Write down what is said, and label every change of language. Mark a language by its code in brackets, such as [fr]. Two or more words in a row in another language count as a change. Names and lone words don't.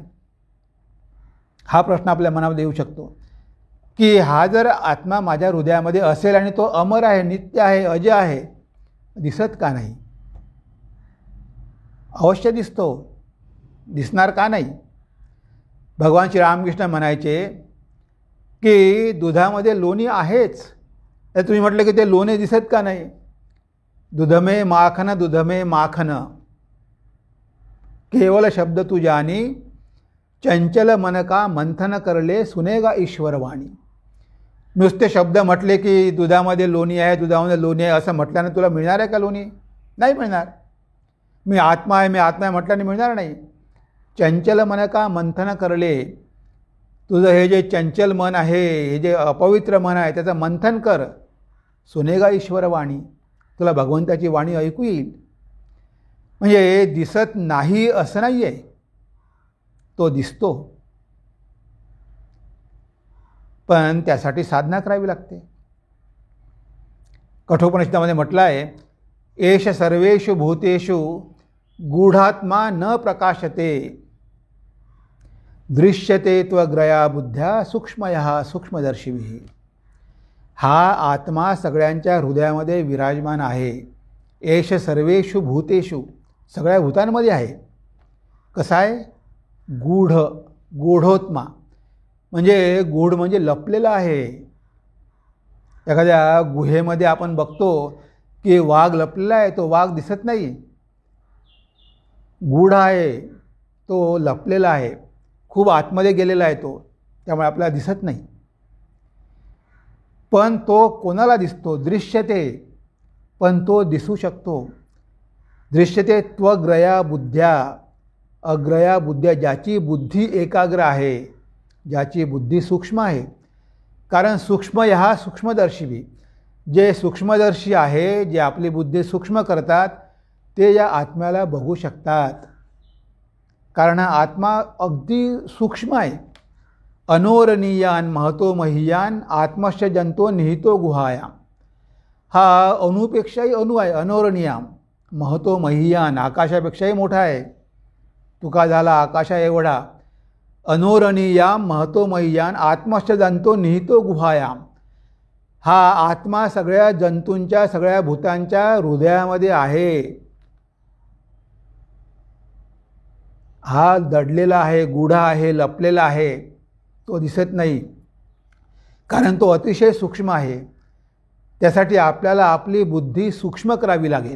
[mr] हा प्रश्न आपल्या मनामध्ये येऊ शकतो की हा जर आत्मा माझ्या हृदयामध्ये असेल आणि तो अमर आहे, नित्य आहे, अजय आहे, दिसत का नाही? अवश्य दिसतो. दिसणार का नाही? भगवान श्री रामकृष्ण म्हणायचे की दुधामध्ये लोणी आहेच, तर तुम्ही म्हटलं की ते लोणी दिसत का नाही? [hi] दुधमे माखन, दुधमे माखन, केवल शब्द तू जानी, चंचल मन का मंथन करले सुनेगा ईश्वरवाणी. [mr] नुसते शब्द म्हटले की दुधामध्ये लोणी आहे, दुधामध्ये लोणी आहे असं म्हटल्यानं तुला मिळणार आहे का लोणी? नाही मिळणार. मी आत्मा आहे, मी आत्मा आहे म्हटल्याने मिळणार नाही. [hi] चंचल मन का मंथन करले, [mr] तुझं हे जे चंचल मन आहे, हे जे अपवित्र मन आहे, त्याचं मंथन कर. [hi] सुनेगा ईश्वरवाणी, [mr] तुला भगवंताची वाणी ऐकू येईल. म्हणजे दिसत नाही असं नाही आहे, तो दिसतो, पण त्यासाठी साधना करावी लागते. कठोपनिषदामध्ये म्हटलं आहे, [sa] एष सर्वेषु भूतेषु गूढात्मा न प्रकाशते, दृश्यते त्वग्रया बुद्ध्या सूक्ष्मयः सूक्ष्मदर्शिभिः. [mr] हा आत्मा सगळ्यांच्या हृदयामध्ये विराजमान आहे. [sa] एष सर्वेषु भूतेषु, [mr] सगळ्या भूतांमध्ये आहे. कसा आहे? गूढ, गूढोत्मा म्हणजे गूढ म्हणजे लपलेला आहे. एखाद्या गुहेमध्ये आपण बघतो की वाघ लपलेला आहे, तो वाघ दिसत नाही. गूढ आहे, तो लपलेला आहे, खूप आतमध्ये गेलेला आहे तो, त्यामुळे आपल्याला दिसत नाही. पण तो कोणाला दिसतो? दृश्यते, पण तो दिसू शकतो. [sa] दृश्यते त्वग्रया बुद्ध्या, अग्रया बुद्ध्या, [mr] ज्याची बुद्धी एकाग्र आहे, ज्याची बुद्धी सूक्ष्म आहे. कारण सूक्ष्म हा सूक्ष्मदर्शी, जे सूक्ष्मदर्शी आहे, जे आपली बुद्धी सूक्ष्म करतात, ते या आत्म्याला बघू शकतात. कारण हा आत्मा अगदी सूक्ष्म आहे. [sa] अनोरणीयान महतो महीयान आत्मश्च जंतो निहितो गुहायाम. [mr] हा अणुपेक्षाही अणु आहे. [sa] अनोरणीयाम महतो महीयान, [mr] आकाशापेक्षाही मोठा आहे. तुका झाला आकाशा एवढा. [sa] अनोरणीयाम महतो महीयान आत्मश्च जंतो निहितो गुहायाम. [mr] हा आत्मा सगळ्या जंतूंच्या, सगळ्या भूतांच्या हृदयामध्ये आहे. हा दडलेला आहे, गूढ आहे, लपलेला आहे, तो दिसत नाही. कारण तो अतिशय सूक्ष्म आहे. त्यासाठी आपल्याला आपली बुद्धी सूक्ष्म करावी लागेल.